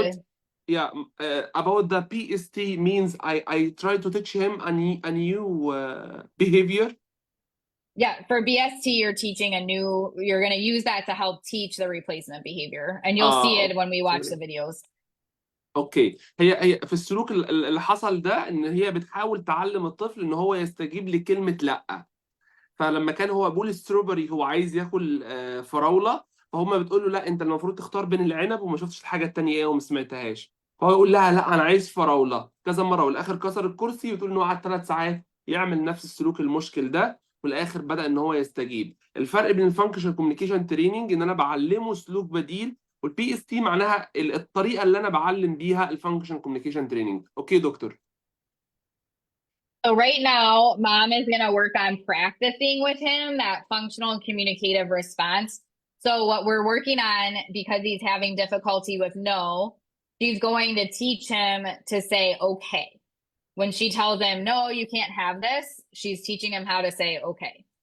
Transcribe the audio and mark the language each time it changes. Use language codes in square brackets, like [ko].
[en] about the BST means I try to teach him a new behavior. Yeah, for BST, you're going to use that to help teach the replacement behavior. And you'll see it when we watch the videos. [ar] اوكي هي في السلوك اللي حصل ده ان هي بتحاول تعلم الطفل ان هو يستجيب لكلمة لا. فلما كان هو بيقول ستروبري هو عايز ياكل فراولة، فهم بتقول له لا انت المفروض تختار بين العنب وما شفتش الحاجة التانية ايه وما سمعتهاش. فهو يقول لها لا انا عايز فراولة كذا مرة، والاخر كسر الكرسي وتقول انه قعد 3 ساعات يعمل نفس السلوك المشكل ده، والاخر بدأ ان هو يستجيب. الفرق بين الفانكشنال كوميونيكيشن تريننج ان انا بعلمه سلوك بديل، والبي اس تي معناها الطريقه اللي انا بعلم بيها الفانكشن كوميونيكيشن تريننج. اوكي دكتور. [en] So right now, mom is going to work on practicing with him that functional communicative response. So what we're working on, because he's having difficulty with no, she's going to teach him to say okay. When she tells him, no, you can't have this, she's teaching him how to say okay.